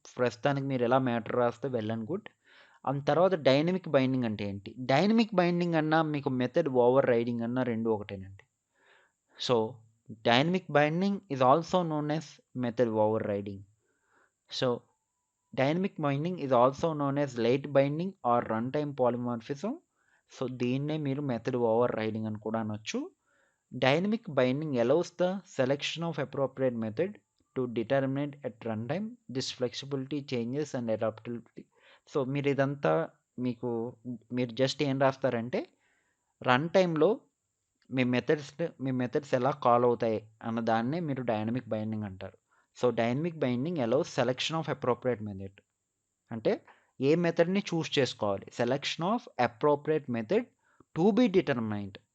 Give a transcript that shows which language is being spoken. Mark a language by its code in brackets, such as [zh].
[te] ప్రస్తుతానికి మీరు ఎలా మ్యాటర్ రాస్తే [en] Well and good. [te] అండ్ తర్వాత డైనమిక్ బైండింగ్ అంటే ఏంటి, డైనమిక్ బైండింగ్ అన్నా మీకు మెథడ్ ఓవర్ రైడింగ్ అన్నా రెండు ఒకటేనండి. [en] So dynamic binding is also known as method overriding. So dynamic binding is also known as late binding or run time polymorphism. [te] So దీన్నే మీరు method over riding అని కూడా అనొచ్చు. [en] Dynamic binding allows the selection of appropriate method to determine at runtime. This flexibility changes and adaptability. [te] So మీరు ఇదంతా మీరు just ఏం రాస్తారంటే run టైంలో మీ మెథడ్స్ ఎలా కాల్ అవుతాయి అన్న దాన్నే మీరు డైనమిక్ బైండింగ్ అంటారు. [en] so dynamic binding allows selection of appropriate method, [te] అంటే ఏ మెథడ్ని చూస్ చేసుకోవాలి, [en] Selection of appropriate method to be determined.